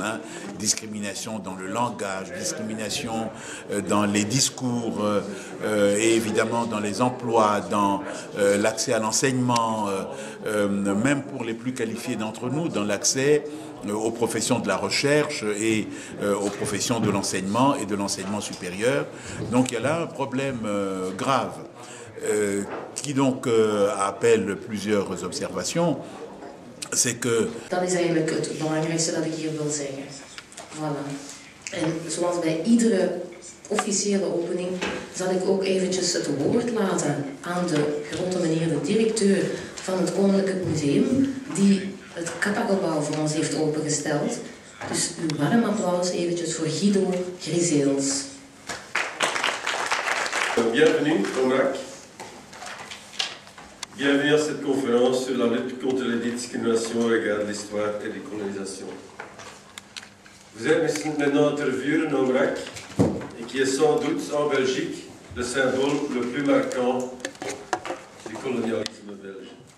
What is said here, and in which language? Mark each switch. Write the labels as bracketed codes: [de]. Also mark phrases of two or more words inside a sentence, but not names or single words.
[fr] Discrimination dans le langage, discrimination dans les discours, et évidemment dans les emplois, dans l'accès à l'enseignement, même pour les plus qualifiés d'entre nous, dans l'accès aux professions de la recherche et aux professions de l'enseignement et de l'enseignement supérieur. Donc il y a là un problème grave qui donc appelle plusieurs observations. C'est que... [nl] Dat is eigenlijk het belangrijkste dat ik hier wil zeggen. Voilà. En zoals bij iedere officiële opening zal ik ook eventjes het woord laten aan de grote meneer de directeur van het Koninklijk Museum die het Kappa-gebouw voor ons heeft opengesteld. Dus uw warm applaus eventjes voor Guido Grizeels. [fr] Bienvenue, Omrak. Bienvenue à cette conférence sur la lutte contre les discriminations au regard de l'histoire et des colonisations. Vous êtes maintenant à Tervuren, Omrak, et qui est sans doute en Belgique le symbole le plus marquant du colonialisme belge.